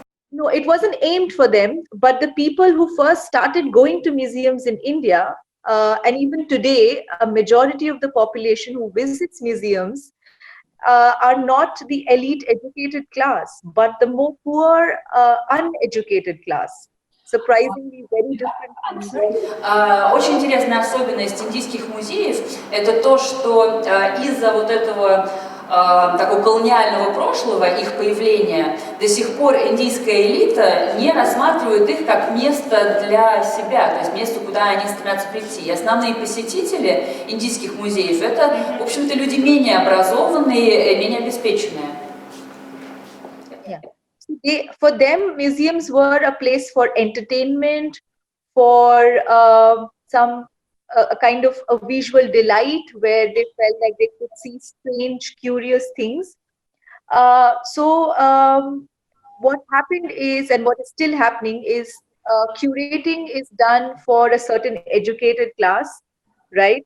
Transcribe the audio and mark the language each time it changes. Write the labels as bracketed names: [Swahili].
[English] No, it wasn't aimed for them, but the people who first started going to museums in India, and even today, a majority of the population who visits museums are not the elite educated class, but the more poor, uneducated class. Surprisingly, very different. [Russian] Очень интересная особенность индийских музеев – это то, что из-за вот этого такого колониального прошлого, их появления, до сих пор индийская элита не рассматривает их как место для себя, то есть место, куда они стремятся прийти. И основные посетители индийских музеев – это, в общем-то, люди менее образованные, менее обеспеченные. [English] For them, museums were a place for entertainment, for some a kind of a visual delight where they felt like they could see strange, curious things. So what happened is, and what is still happening is, curating is done for a certain educated class, right?